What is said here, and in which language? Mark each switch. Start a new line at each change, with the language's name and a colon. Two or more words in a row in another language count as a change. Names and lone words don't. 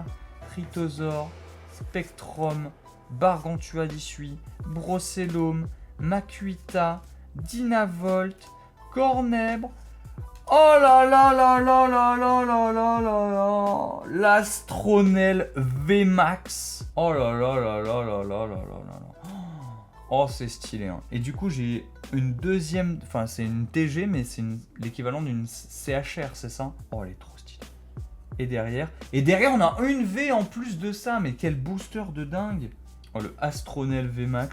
French: Tritosaur, Spectrum, Bargantua 18, Brossellum, Makuita, Dynavolt, Cornèbre. Oh là là là là là là là là là là. Oh, l'Astronel VMAX. Oh là là là là là là là là là. Oh, c'est stylé. Hein. Et du coup, j'ai une deuxième... Enfin, c'est une TG, mais c'est l'équivalent d'une CHR, c'est ça? Oh, elle est trop stylée. Et derrière, on a une V en plus de ça. Mais quel booster de dingue. Oh, le Astronel VMAX.